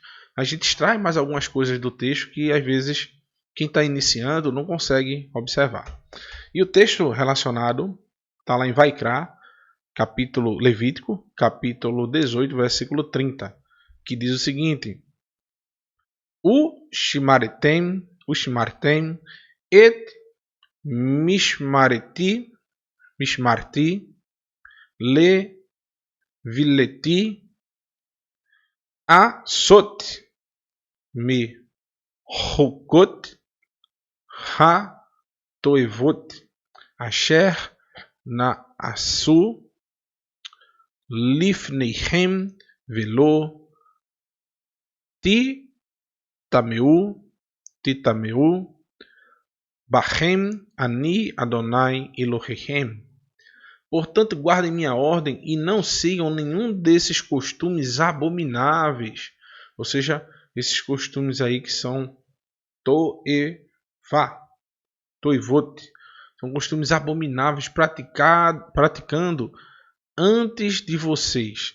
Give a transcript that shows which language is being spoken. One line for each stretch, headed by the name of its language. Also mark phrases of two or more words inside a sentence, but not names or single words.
Portuguese: A gente extrai mais algumas coisas do texto que às vezes quem está iniciando não consegue observar. E o texto relacionado está lá em Vaikra, capítulo Levítico, capítulo 18, versículo 30, que diz o seguinte:
Hebrew: ושמרתם את משמרתי לבלתי עשות מחקות התועבות אשר נעשו לפניכם ולא תטמאו בהם אני אדוני אלוהיכם.
Portuguese: Portanto, guardem minha ordem e não sigam nenhum desses costumes abomináveis. Ou seja, esses costumes aí que são toivot. São costumes abomináveis praticando antes de vocês.